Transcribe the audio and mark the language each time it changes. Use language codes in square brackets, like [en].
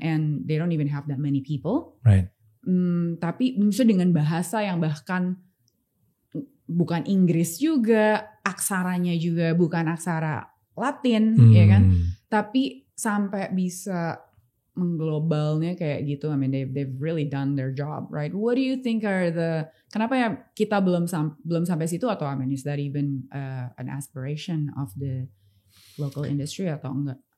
[en] And they don't even have that many people, right? [id] Tapi misalnya dengan bahasa yang bahkan bukan Inggris juga, aksaranya juga bukan aksara Latin, ya kan? Tapi sampai bisa mengglobalnya kayak gitu. [en] I mean, they've really done their job, right? What do you think are [id] kenapa ya kita belum sampai situ, atau [en] I mean, is that even an aspiration of the local industry [id] atau enggak?